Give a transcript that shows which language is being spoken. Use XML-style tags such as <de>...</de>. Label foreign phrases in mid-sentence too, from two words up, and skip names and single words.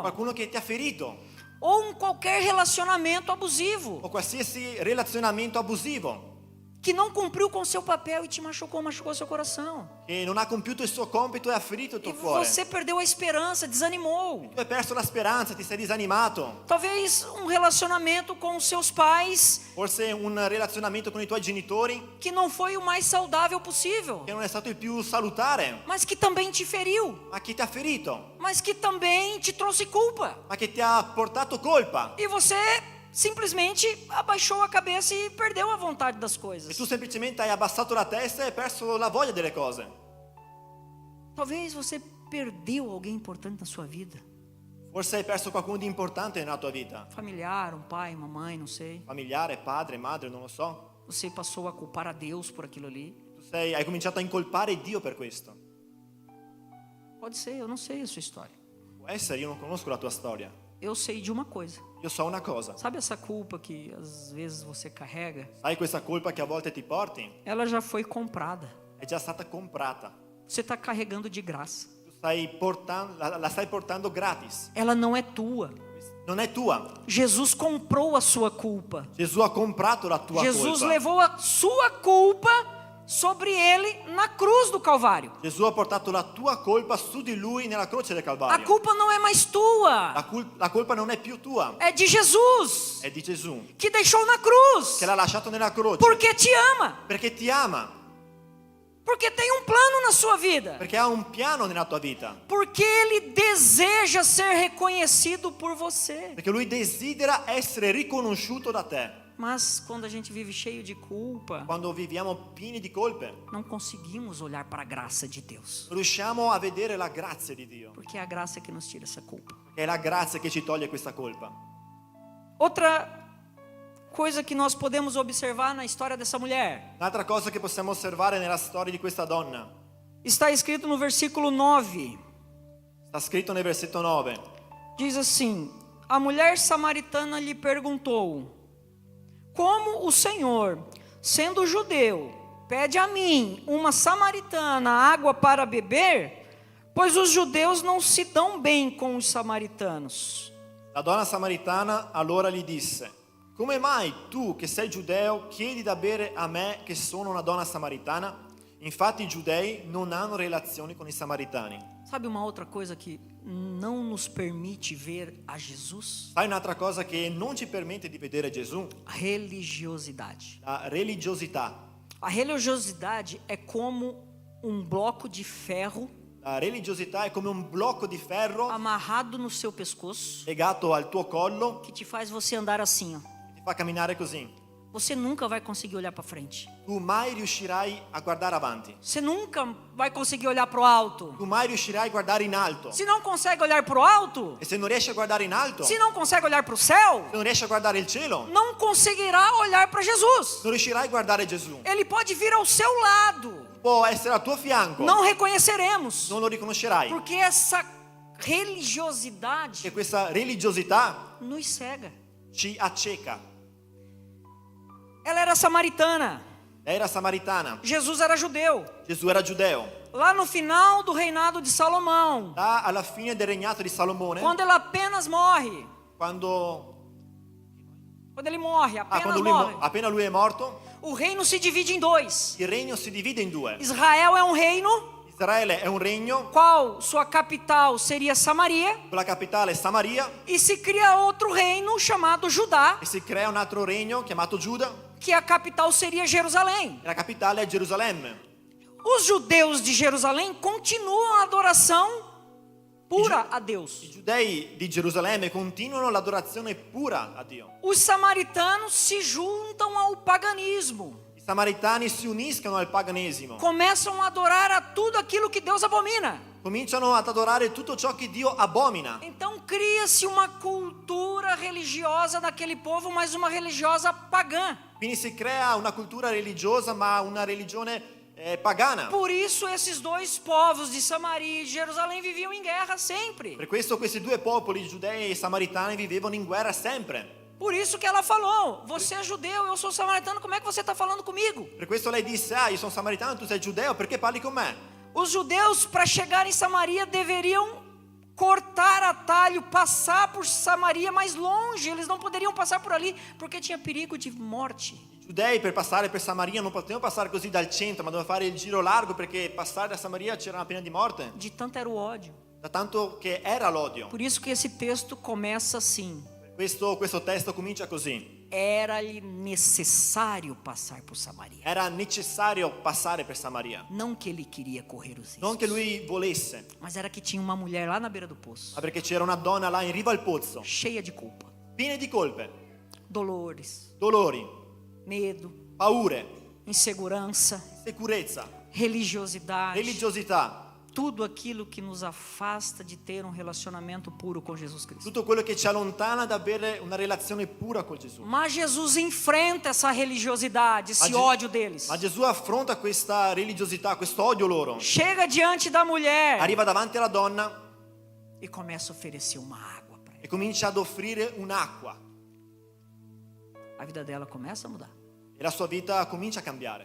<it>Qualcuno che ti ha ferito.</it> <pt>Ou qualquer relacionamento abusivo</pt> <it>O qualsiasi relazionamento abusivo</it> <pt>que não cumpriu com seu papel e te machucou seu coração.</pt> <it>che non ha compiuto il suo compito e ha ferito il</it> <pt>E</pt> <it>tuo cuore.</it> <pt>você perdeu a esperança, desanimou.</pt> <it>Tu hai perso la speranza, ti sei disanimato.</it> <pt>Talvez um relacionamento com os seus pais</pt> <it>Forse un relazionamento con i tuoi genitori</it> <pt>que não foi o mais saudável possível,</pt> <it>che non è stato il più salutare,</it> <pt>mas que também te feriu,</pt> <it>ma che ti ha ferito,</it> <pt>mas que também te trouxe culpa.</pt> <it>ma che ti ha portato colpa.</it> <pt>E você simplesmente abaixou a cabeça e perdeu a vontade das</pt> <it>E</it> <pt>coisas.</pt> <it>tu semplicemente hai abbassato la testa e hai perso la voglia delle cose.</it> <pt>Talvez você perdeu alguém importante na sua vida.</pt> <it>Forse hai perso qualcuno di importante nella tua vita.</it> <pt>Familiar, um pai, uma mãe, não sei.</pt> <it>Familiare, padre, madre, non lo so.</it> <pt>Você passou a culpar a Deus por aquilo ali.</pt> <it>Hai cominciato a incolpare Dio per questo.</it> <pt>Pode ser, eu não sei a sua história.</pt> <it>Può essere, io non conosco la tua storia.</it> <pt>Eu sei de uma coisa.</pt> <it>Io so una cosa.</it> <pt>Sabe essa culpa que às vezes você carrega?</pt> <it>Sai questa colpa che a volte ti porti?</it> <pt>Ela já foi comprada.</pt> <it>È già stata comprata.</it> <pt>Você está carregando de graça.</pt> <it>Tu stai portando, la stai portando gratis.</it> <pt>Ela não é tua.</pt> <it>non è tua.</it> <pt>Jesus comprou a sua culpa.</pt> <it>Gesù ha comprato la tua</it> <pt>Jesus</pt> <it>colpa.</it> <pt>levou a sua culpa sobre ele na cruz do Calvário.</pt> <it>Gesù ha portato la tua colpa su di lui nella croce del</it> <pt>A</pt> <it>Calvario.</it> <pt>culpa não é mais tua,</pt> <it>La colpa non è più tua,</it> <pt>é de Jesus,</pt> <it>è di Gesù,</it> <pt>que deixou na cruz,</pt> <it>che l'ha lasciato nella croce,</it> <pt>porque te ama,</pt> <it>perché ti ama,</it> <pt>porque tem um plano na sua vida,</pt> <it>perché ha un piano nella tua vita,</it> <pt>porque ele deseja ser reconhecido por você.</pt> <it>perché lui desidera essere riconosciuto da te.</it> <pt>Mas quando a gente vive cheio de culpa,</pt> <it>Quando viviamo pieni di colpe,</it> <pt>não conseguimos olhar para a graça de Deus,</pt> <it>non riusciamo a vedere la grazia di Dio,</it> <pt>porque é a graça que nos tira essa culpa.</pt> <it>perché è la grazia che ci toglie questa colpa.</it> <pt>Outra coisa que nós podemos observar na história dessa mulher,</pt> <it>Un'altra cosa che possiamo osservare nella storia di questa donna,</it> <pt>está escrito no versículo 9.</pt> <it>sta scritto nel versetto 9.</it> <pt>Diz assim: a mulher samaritana lhe perguntou: como o Senhor, sendo judeu, pede a mim, uma samaritana, água para beber? Pois os judeus não se dão bem com os samaritanos.</pt> <it>La donna samaritana allora gli disse: come mai tu che sei giudeo chiedi da bere a me che sono una donna samaritana? Infatti i giudei non hanno relazioni con i samaritani.</it> <pt>Sabe uma outra coisa que não nos permite ver a Jesus?</pt> <it>Sai un'altra cosa che non ci permette di vedere Gesù?</it> <pt>A religiosidade.</pt> <it>La religiosità.</it> <pt>A religiosidade é como um bloco de ferro</pt> <it>La religiosità è come un blocco di ferro</it> <pt>amarrado no seu pescoço</pt> <it>legato al tuo collo</it> <pt>que te faz você andar assim, ó.</pt> <it>che ti fa camminare così.</it> <pt>Você nunca vai conseguir olhar para frente.</pt> <it>Tu mai riuscirai a guardare avanti.</it> <pt>Você nunca vai conseguir olhar para o alto.</pt> <it>Tu mai riuscirai a guardare in alto.</it> <pt>Se não consegue olhar para o alto,</pt> <it>E se non riesci a guardare in alto,</it> <pt>se</pt> <it>se</it> <pt>não consegue olhar para o céu,</pt> <it>non riesci a guardare il cielo,</it> <pt>não conseguirá olhar para Jesus.</pt> <it>non riuscirai a guardare Gesù.</it> <pt>Ele pode vir ao seu lado.</pt> <it>Può essere al tuo fianco,</it> <pt>Não reconheceremos,</pt> <it>non lo riconoscerai.</it> <pt>porque essa religiosidade</pt> <it>E questa religiosità</it> <pt>nos cega.</pt> <it>ci acceca.</it> <pt>Ela era samaritana.</pt> <it>Lei era samaritana,</it> <pt>Jesus era judeu.</pt> <it>Gesù era giudeo.</it> <pt>Lá no final do reinado de Salomão,</pt> <it>Là alla fine del regnato di Salomone,</it> <pt>quando ela apenas morre,</pt> <it>quando</it> <pt>ele morre, apenas</pt> <it>lui,</it> <pt>morre,</pt> <it>appena lui è morto,</it> <pt>o reino se divide em dois.</pt> <it>il regno si divide in due.</it> <pt>Israel é um reino,</pt> <it>Israele è un regno,</it> <pt>qual sua capital seria Samaria,</pt> <it>con la capitale Samaria,</it> <pt>e se cria outro reino chamado Judá,</pt> <it>e si crea un altro regno chiamato Giuda,</it> <pt>que a capital seria Jerusalém.</pt> <it>e la capitale è Gerusalemme.</it> <pt>Os judeus de Jerusalém continuam a adoração pura a</pt> <it>I</it> <pt>Deus.</pt> <it>giudei di Gerusalemme continuano l'adorazione pura a Dio.</it> <pt>Os samaritanos se juntam ao paganismo,</pt> <it>I samaritani si uniscono al paganesimo,</it> <pt>começam a adorar a tudo aquilo que Deus abomina.</pt> <it>cominciano ad adorare tutto ciò che Dio abomina.</it> <pt>Então cria-se uma cultura religiosa daquele povo, mas uma religiosa pagã.</pt> <it>Quindi si crea una cultura religiosa, ma una religione pagana.</it> <pt>Por isso esses dois povos de Samaria e Jerusalém viviam em guerra sempre.</pt> <it>Per questo questi due popoli, giudei e samaritani, vivevano in guerra sempre.</it> <pt>Por isso que ela falou: você é judeu, eu sou samaritano, como é que você está falando comigo?</pt> <it>Per questo lei disse: ah, io sono samaritano, tu sei giudeo, perché parli con me?</it> <pt>Os judeus, para chegar em Samaria, deveriam cortar atalho, passar por Samaria mais longe. Eles não poderiam passar por ali, porque tinha perigo de morte.</pt> <it>I giudei per passare per Samaria non potevano passare così dal centro, ma dovevano fare il giro largo, perché passare da Samaria c'era una pena di morte,</it> <pt>De tanto era o ódio.</pt> <it>da tanto che era l'odio.</it> <pt>Por isso que esse texto começa assim:</pt> <it>Questo testo comincia così.</it> <pt>era-lhe necessário passar por Samaria.</pt> <it>Era necessario passare per Samaria.</it> <pt>Não que ele queria correr os</pt> <it>Non che</it> <pt>riscos,</pt> <it>lui volesse,</it> <pt>mas era que tinha uma mulher lá na beira do poço,</pt> <it>ma perché c'era una donna là in riva al pozzo,</it> <pt>cheia de culpa,</pt> <it>piena di colpe,</it> <pt>dolores,</pt> <it>dolori,</it> <pt>medo,</pt> <it>paure,</it> <pt>insegurança,</pt> <it>insicurezza,</it> <pt>religiosidade,</pt> <it>religiosità,</it> <pt>tudo aquilo que nos afasta de ter um relacionamento puro com Jesus Cristo.</pt> <it>tutto quello che ci allontana da avere una relazione pura con Gesù.</it> <pt>Mas Jesus enfrenta essa religiosidade, esse ódio deles.</pt> <it>Ma Gesù affronta questa religiosità, questo odio loro.</it> <pt>Chega diante da mulher</pt> <it>Arriva davanti alla donna</it> <pt>e começa a oferecer uma água para ela.</pt> <it>e comincia ad offrire un'acqua.</it> <pt>A vida dela começa a mudar.</pt> <it>E la sua vita comincia a cambiare.</it>